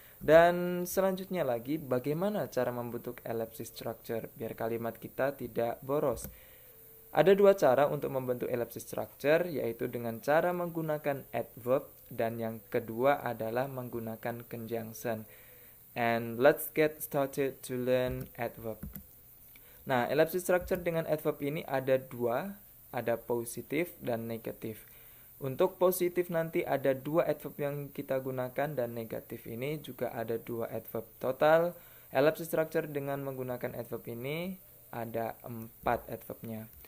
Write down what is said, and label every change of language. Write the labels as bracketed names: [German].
[Indonesian] Dan selanjutnya lagi, bagaimana cara membentuk ellipsis structure biar kalimat kita tidak boros? Ada dua cara untuk membentuk ellipsis structure, yaitu dengan cara menggunakan adverb dan yang kedua adalah menggunakan conjunction. [English] And let's get started to learn adverb. [Indonesian] Nah, ellipsis structure dengan adverb ini ada dua, ada positif dan negatif. Untuk positif nanti ada dua adverb yang kita gunakan dan negatif ini juga ada dua adverb. Total ellipsis structure dengan menggunakan adverb ini ada 4 adverbnya.